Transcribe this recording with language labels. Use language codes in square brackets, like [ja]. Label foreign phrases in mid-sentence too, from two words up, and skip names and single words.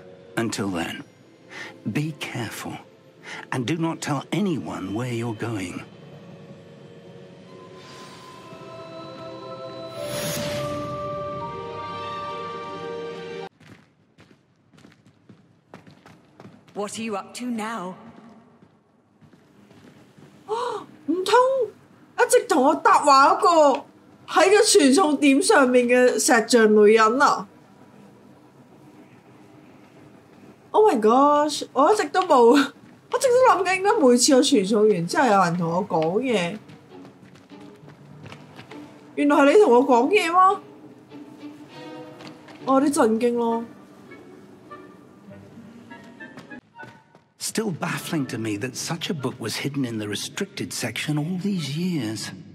[en] Until then, be careful, and do not tell anyone where you're going. What are you up to now? [yue] 唔通一直同我搭話嗰個喺個傳送點上面嘅石像女人啊 ！ [en] Oh my gosh！ [yue] 我一直都冇，我一直都諗緊，應該每次我傳送完之後有人同我講嘢，原來係你同我講嘢嗎？我有啲震驚咯。 [en] Still baffling to me that such a book was hidden in the restricted section all these years.